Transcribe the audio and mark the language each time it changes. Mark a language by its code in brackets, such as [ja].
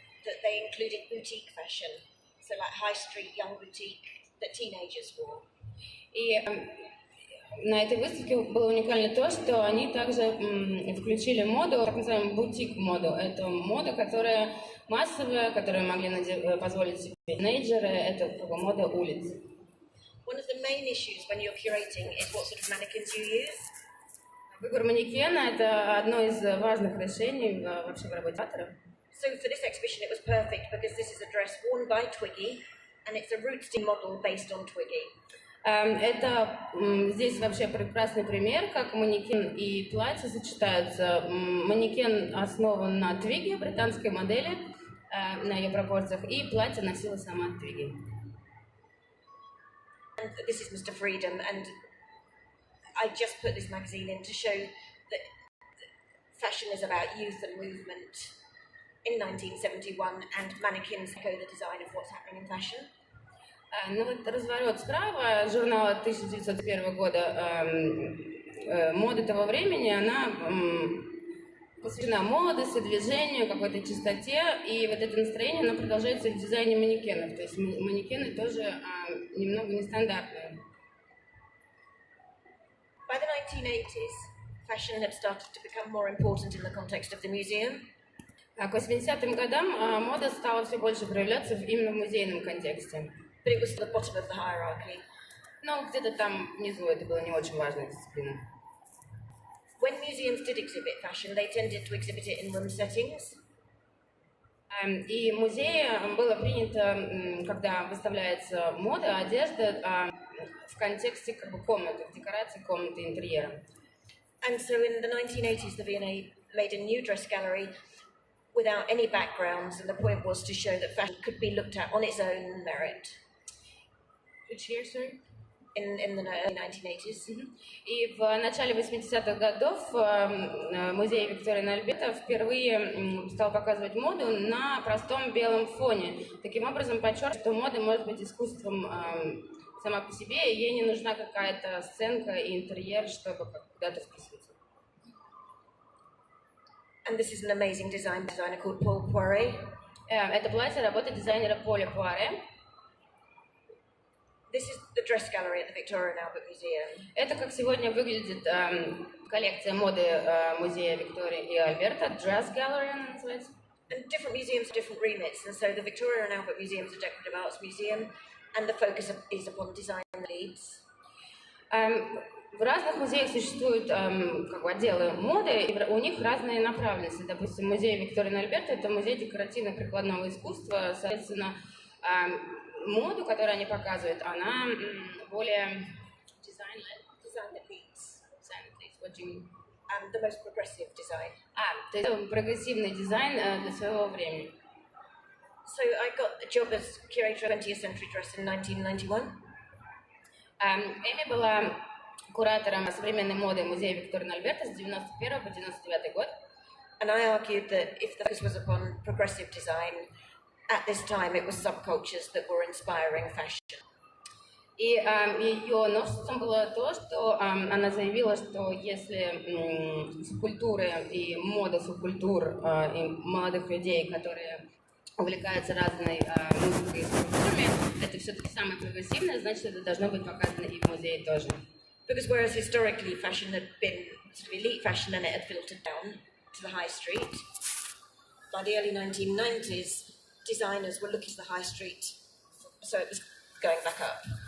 [en] that they included boutique fashion, so like high street young boutique that teenagers wore. [ru] И на этой выставке было уникально то, что они также включили моду, так называемую бутик-моду. Это мода, которая массовая, которую могли позволить себе тинейджеры, это как бы мода улиц. [en] One of the main issues when you're curating is what sort of mannequins you use. [ru] Выбор манекена – это одно из важных решений вообще в работе куратора. [en] So for this exhibition it was perfect because this is a dress worn by Twiggy and it's a rooted model based on Twiggy. [ru] Это здесь вообще прекрасный пример, как манекен и платье сочетаются. Манекен основан на Твиге, британской модели, на ее пропорциях, и платье носила сама Твиги. [en] And this is Mr. Freedom, and I just put this magazine in to show that fashion is about youth and movement in 1971, and mannequins echo the design of what's happening in fashion. [ru] Ну вот разворот справа журнала 1901 года моды того времени, она посвящена моде, движению, какой-то чистоте, и вот это настроение, оно продолжается в дизайне манекенов, то есть манекены тоже немного нестандартные. [en] By the 1980s, fashion had started to become more important in the context of the museum. [ru] К 80-м годам мода стала все больше проявляться именно в музейном контексте. [en] But it was at the bottom of the hierarchy. [ru] Но где-то там внизу это была не очень важная дисциплина. [en] When museums did exhibit fashion, they tended to exhibit it in room settings. [ru] И в музее было принято, когда выставляется мода, одежда, в контексте как бы комнаты, в декорации комнаты, интерьера. [en] And so in the 1980s, the V&A made a new dress gallery without any backgrounds, and the point was to show that fashion could be looked at on its own merit. Which year, sorry? In the early 1980s. [ru] И в начале 80-х годов музей Виктории Альберта впервые стал показывать моду на простом белом фоне. Таким образом, подчеркивая, что мода может быть искусством сама по себе, и ей не нужна какая-то сценка и интерьер, чтобы куда-то вписываться. [en] And this is an amazing designer called Paul Poiret. [ru] Это платье работы дизайнера Поля Пуаре. [en] This is the dress gallery at the Victoria and Albert Museum. [ru] Это как сегодня выглядит коллекция моды музея Виктории и Альберта, Dress Gallery она называется. [en] And different museums have different remits, and so the Victoria and Albert Museum is a decorative arts museum, and the focus is upon design leads. [ru] В разных музеях существуют как бы отделы моды, и у них разные направленности. Допустим, музей Виктории и Альберта – это музей декоративно-прикладного искусства, соответственно, моду, которую они показывают, она более design leads. [en] What do you mean? The most progressive design. [ru] То есть прогрессивный дизайн для своего времени. [en] So I got the job as curator of 20th century dress in 1991. [ru] Эми была куратором современной моды музея Виктории и Альберта с 91 по 99 год. [en] And I argued that if the focus was upon progressive design, at this time it was subcultures that were inspiring fashion. [ru] И ее новшеством было то, что она заявила, что если субкультуры и мода субкультур и молодых людей, которые увлекаются разной музыкой и субкультурами, это все-таки самое прогрессивное, значит, это должно быть показано и в музее тоже. [en] Because whereas historically fashion had been sort of elite fashion and it had filtered down to the high street, by the early 1990s, designers were looking to the high street, so it was going back up.